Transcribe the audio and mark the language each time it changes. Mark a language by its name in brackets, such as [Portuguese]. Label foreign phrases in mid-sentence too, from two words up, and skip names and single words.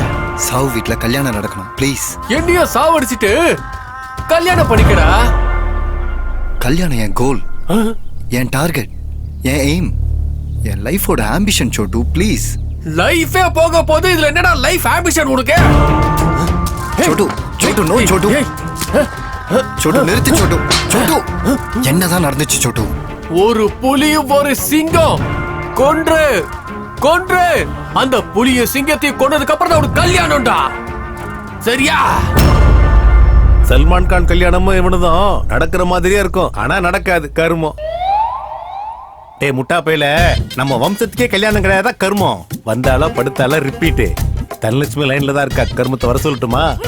[Tamil] சாவு வீட்ல கல்யாணம் நடக்கணும் ப்ளீஸ் என்னைய சாவடிச்சிட்டு கல்யாணம் பண்ணிக்கடா கல்யாணம் என் கோல் என் டார்கெட் என் எய்ம் என் லைஃபோட ஆம்பிஷன் சோட்டு ப்ளீஸ் லைஃபே போக போது இதுல என்னடா [English] life ambition [Tamil] உனக்கு छोटू छोटू नो छोटू छोटू நிறுத்து छोटू छोटू என்னதான் நடந்துச்சு छोटू ஒரு புலியும் ஒரு சிங்கம் கொன்று கொன்று அந்த புலிய சிங்கத்தை கொன்னதுக்கு அப்புறம் தான் ஒரு கல்யாணம்டா சரியா சல்மான் கான் கல்யாணமும் இவனுதான் நடக்கிற மாதிரியே இருக்கும் ஆனா நடக்காது கருமம் டேய் முட்டா பையில நம்ம வம்சத்துக்கே கல்யாணம் கிடையாதா கருமம் வந்தாலும் படுத்தாலும் ரிப்பீட்டு தனலட்சுமி லைன்ல தான் இருக்கா கருமத்தை வர சொல்லட்டுமா